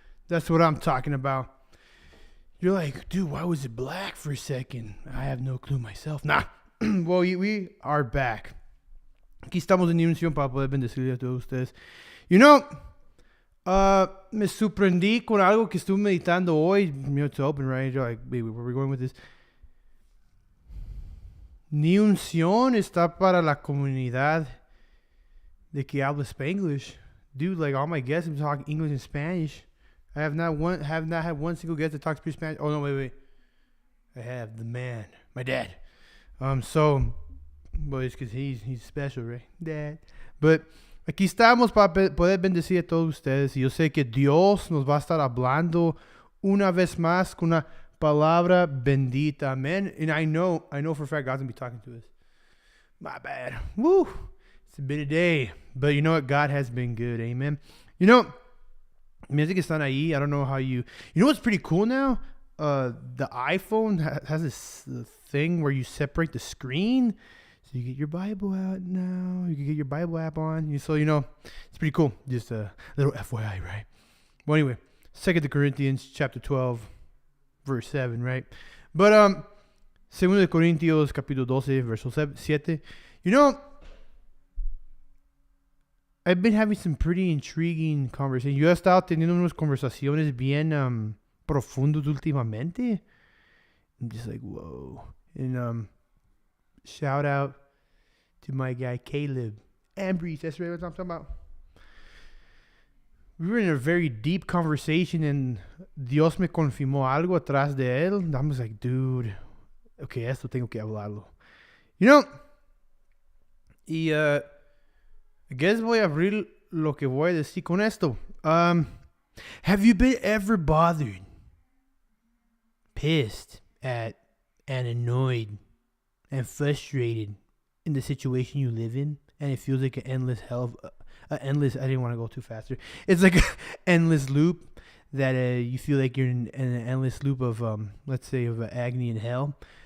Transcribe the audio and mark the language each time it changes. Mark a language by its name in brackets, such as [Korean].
[English] That's what I'm talking about. You're like, dude, why was it black for a second? I have no clue myself. Nah. Well, we are back. [Spanish] Aquí estamos en unción para poder bendecirle a todos ustedes. [English] You know, [Spanish] me sorprendí con algo que estuve meditando hoy. [English] You know, to open, right? You're like, baby, where are we going with this? [Spanish] Ni unción está para la comunidad de que habla Spanglish. [English] Dude, like all my guests have talking English and Spanish. I have not had one single guest that talks pure Spanish. Oh no, wait. I have the man, my dad. So, but it's because he's special, right, Dad? [Spanish] But aquí estamos para poder bendecir a todos ustedes. Y yo sé que Dios nos va a estar hablando una vez más con una palabra bendita. [English] Amen. And I know for a fact God's gonna be talking to us. My bad. Woo. It's been a day. But you know what? God has been good. Amen. You know, music is not ahí. I don't know how you know what's pretty cool now? The iPhone has this thing where you separate the screen. So you get your Bible out now. You can get your Bible app on. So, you know, it's pretty cool. Just a little FYI, right? Well, anyway, 2 Corinthians chapter 12, verse 7, right? [Spanish] But 2 Corintios capítulo 12, verse 7. [English] You know, I've been having some pretty intriguing conversations. [Spanish] Yo he estado teniendo unas conversaciones bien profundas últimamente. [English] I'm just like, whoa. And shout out to my guy Caleb Ambries. That's right what I'm talking about. We were in a very deep conversation and [Spanish] Dios me confirmó algo atrás de él. [English] I was like, dude, okay, [Spanish] esto tengo que hablarlo. [English] You know, [Spanish] y [English] I guess [Spanish] voy a abrir lo que voy a decir con esto. [English] Have you been ever bothered, pissed at, and annoyed, and frustrated in the situation you live in, and it feels like an endless I didn't want to go too faster. It's like an endless loop that you feel like you're in an endless loop of, let's say, of agony and hell.